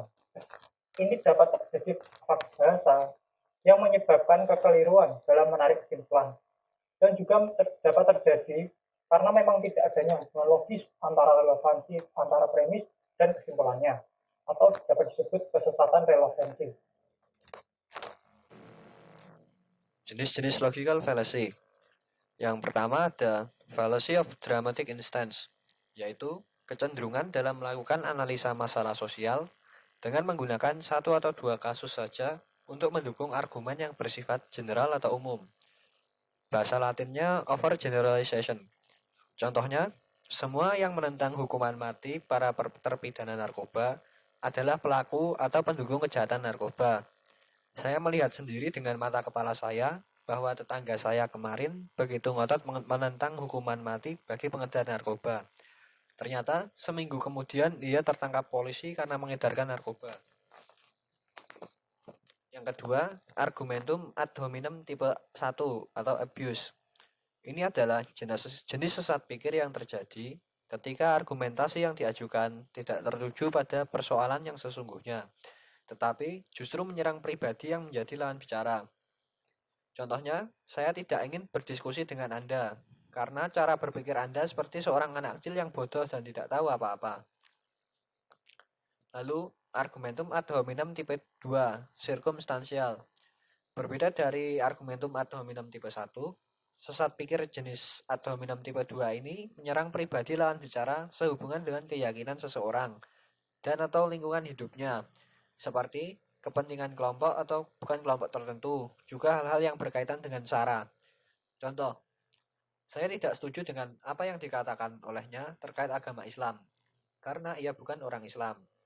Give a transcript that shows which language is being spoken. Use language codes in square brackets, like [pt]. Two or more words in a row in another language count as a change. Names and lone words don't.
[id] Ini dapat terjadi bahasa yang menyebabkan kekeliruan dalam menarik kesimpulan, dan juga dapat terjadi karena memang tidak adanya hubungan logis antara relevansi antara premis dan kesimpulannya, atau dapat disebut kesesatan relevansi. Jenis-jenis [en] logical fallacy. [id] Yang pertama ada [en] fallacy of dramatic instance, [id] yaitu kecenderungan dalam melakukan analisa masalah sosial dengan menggunakan satu atau dua kasus saja untuk mendukung argumen yang bersifat general atau umum. Bahasa Latinnya overgeneralization. Contohnya, semua yang menentang hukuman mati para terpidana narkoba adalah pelaku atau pendukung kejahatan narkoba. Saya melihat sendiri dengan mata kepala saya bahwa tetangga saya kemarin begitu ngotot menentang hukuman mati bagi pengedar narkoba. Ternyata seminggu kemudian ia tertangkap polisi karena mengedarkan narkoba. Yang kedua, [la] argumentum ad hominem [id] tipe 1 atau abuse. Ini adalah jenis sesat pikir yang terjadi ketika argumentasi yang diajukan tidak tertuju pada persoalan yang sesungguhnya, tetapi justru menyerang pribadi yang menjadi lawan bicara. Contohnya, saya tidak ingin berdiskusi dengan Anda, karena cara berpikir Anda seperti seorang anak kecil yang bodoh dan tidak tahu apa-apa. Lalu, [la] argumentum ad hominem [id] tipe 2, circumstantial. Berbeda dari [la] argumentum ad hominem [id] tipe 1, sesat pikir jenis [la] ad hominem [id] tipe 2 ini menyerang pribadi lawan bicara sehubungan dengan keyakinan seseorang dan atau lingkungan hidupnya, seperti kepentingan kelompok atau bukan kelompok tertentu, juga hal-hal yang berkaitan dengan SARA. Contoh, saya tidak setuju dengan apa yang dikatakan olehnya terkait agama Islam, karena ia bukan orang Islam.